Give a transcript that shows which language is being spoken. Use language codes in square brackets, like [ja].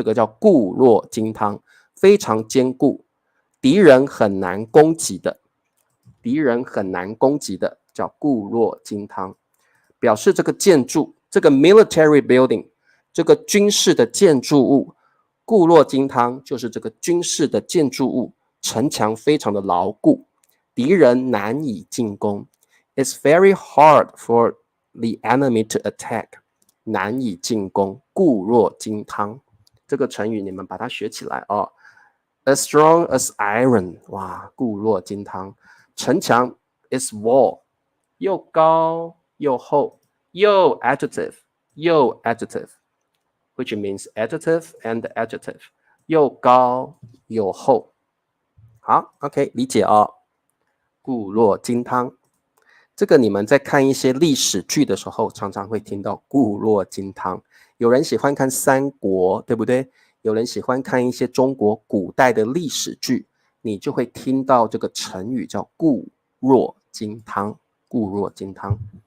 [zh] 这个叫固若金汤，非常坚固，敌人很难攻击的，叫固若金汤，表示这个建筑，这个 military building，这个军事的建筑物，固若金汤就是这个军事的建筑物，城墙非常的牢固，敌人难以进攻。 [en] It's very hard for the enemy to attack，难以进攻，固若金汤。 [zh] 这个成语你们把它学起来哦。 [en] As strong as iron，哇，固若金汤。城墙 is wall，又高又厚，又 adjective， which means adjective and adjective， 又高又厚。 [zh] 好 ，OK， 理解哦。固若金汤，这个你们在看一些历史剧的时候，常常会听到固若金汤。有人喜欢看三国，对不对？有人喜欢看一些中国古代的历史剧，你就会听到这个成语叫固若金汤。固若金汤。